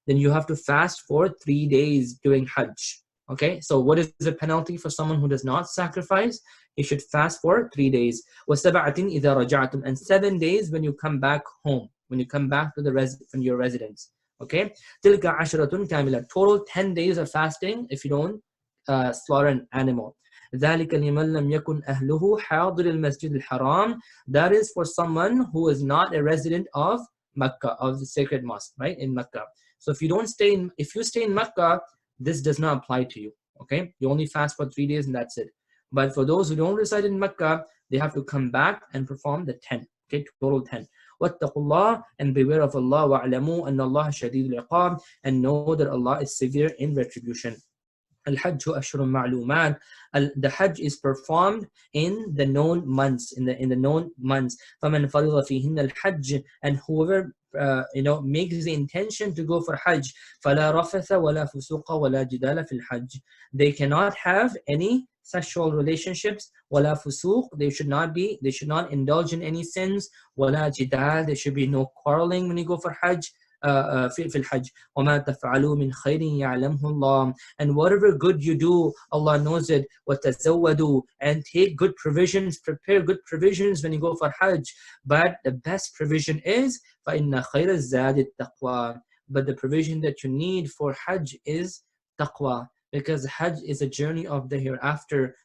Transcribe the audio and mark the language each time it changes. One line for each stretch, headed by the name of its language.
English: Then you have to fast for 3 days doing Hajj. Okay, so what is the penalty for someone who does not sacrifice? You should fast for 3 days.
Arabic: وَسَبَعَةٍ إِذَا رَجَعْتُمْ.
English: And 7 days when you come back home, when you come back to from your residence.
Arabic: Okay, تِلْكَ عَشْرَةٌ كَامِلَةٌ.
English: Total 10 days of fasting if you don't slaughter an animal.
Arabic: ذَلِكَ لِمَنْ لَمْ يَكُنْ أَهْلُهُ حَاضِرِ الْمَسْجِدِ الْحَرَامِ.
English: That is for someone who is not a resident of Mecca, of the sacred mosque, right, in Mecca. So if you stay in Mecca, this does not apply to you. Okay, you only fast for 3 days and that's it. But for those who don't reside in Mecca, they have to come back and perform the 10. Okay, total 10.
Arabic: وَاتَّقُوا اللَّهَ,
English: and beware of Allah.
Arabic: وَاعْلَمُوا أَنَّ اللَّهَ شَدِيدُ الْعِقَابِ,
English: and know that Allah is severe in retribution.
Arabic: Al-Hajj أشهر معلومات.
English: The Hajj is performed in the known months, in the known months.
Arabic: فَمَنْ فَرِضَ فِيهِنَّ الْحَجِّ,
English: and whoever makes the intention to go for Hajj,
Arabic: فَلَا رَفَثَ وَلَا فُسُوقَ وَلَا جِدَالَ فِي الْحَجِّ.
English: They cannot have any sexual relationships.
Arabic: وَلَا فُسُوق,
English: they should not indulge in any sins.
Arabic: وَلَا جِدَال,
English: there should be no quarreling when you go for Hajj.
Arabic: في الحج وما تفعلوا من خير يعلمه الله.
English: And whatever good you do, Allah knows it.
Arabic: وتزودوا,
English: and take good provisions, prepare good provisions when you go for Hajj. But the best provision is
Arabic: فإن خير الزاد التقوى.
English: But the provision that you need for Hajj is taqwa, because Hajj is a journey of the hereafter.